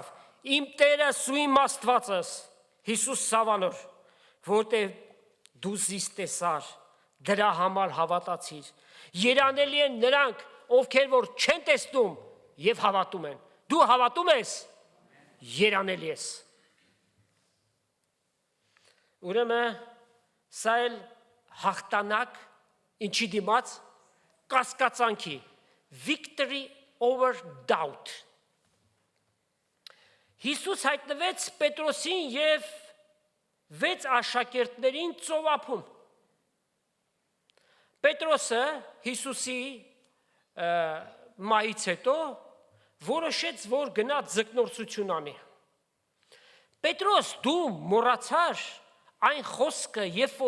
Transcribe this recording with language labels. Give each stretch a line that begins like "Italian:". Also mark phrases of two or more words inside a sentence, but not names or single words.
Armenian: իմ Տերս ու իմ Աստվածս։ Հիսուս սավանոր, որտեղ դու զիս տեսար, դրա համար հավատացիր։ Երանելի են նրանք, ովքեր որ չեն տեսնում եւ հավատում են։ Դու հավատում ես, երանելի ես։ Ուրեմն սա էլ հաղթանակ ինչի դիմաց կասկածանքի,
English: victory over doubt։
Armenian: Հիսուս հայտնվեց Պետրոսին եւ 6 աշակերտներին ծովափում։ Պետրոսը Հիսուսի մահից հետո որոշեց, որ գնա ձկնորսություն անի։ Պետրոս, դու մոռացար այն խոսքը, երբ որ